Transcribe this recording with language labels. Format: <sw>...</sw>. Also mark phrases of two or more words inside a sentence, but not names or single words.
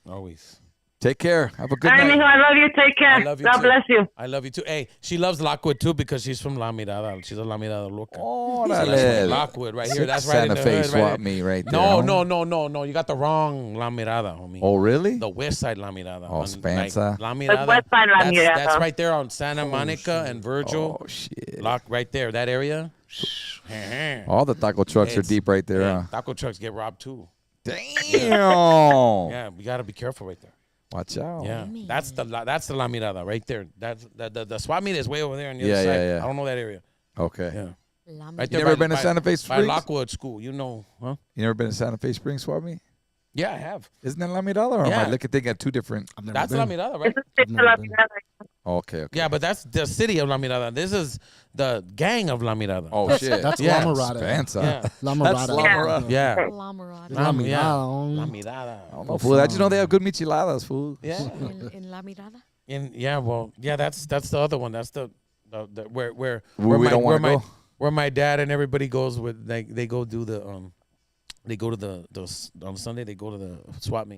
<en>Take care. Have a good All right, mijo, night. I love you. Take care. I love you God too. bless you. I love you too. Hey, she loves Lockwood too because she's from La Mirada. She's a La Mirada loca. Órale. Lockwood right here. That's right in Santa the Fe hood, swap right me right there. No, homie. no. You got the wrong La Mirada, homie. Oh, really? The west side La Mirada. Oh, On, Spanza. La Mirada. west side La Mirada. That's right there on Santa Monica and Virgil. Oh, shit. Lock right there, that area. All the taco trucks are It's- deep right there, yeah, huh? Taco trucks get robbed too. Damn. Yeah, we gotta be careful right there. Watch out. Yeah, that's the La Mirada right there. That's the swap meet is way over there on the Yeah, other side. yeah, yeah. I don't know that area. Okay. Yeah, Lama. right You there. never by- been to by- Santa Fe by Springs? Lockwood School? You know, huh? You never been to Santa Fe Springs swap meet? Yeah, I have. Isn't that La Mirada? Or am Yeah. I thinking at two different? I've never That's been. La Mirada, right? It's a stick to La Mirada. Okay. Yeah, but that's the city of La Mirada. This is the gang of La Mirada. Oh, shit. That's Yeah. La Mirada. Spanza. Yeah. La That's Mirada. La Mirada. Yeah. Lamarada. La Mirada. Yeah. homie. La Mirada. I don't know, fool. I just know they have good micheladas, fool. Yeah. In La Mirada. And yeah, well, yeah, that's the other one. That's the where We don't wanna go? where my dad and everybody goes with they go do the they go to the on Sunday they go to the swap meet.</en>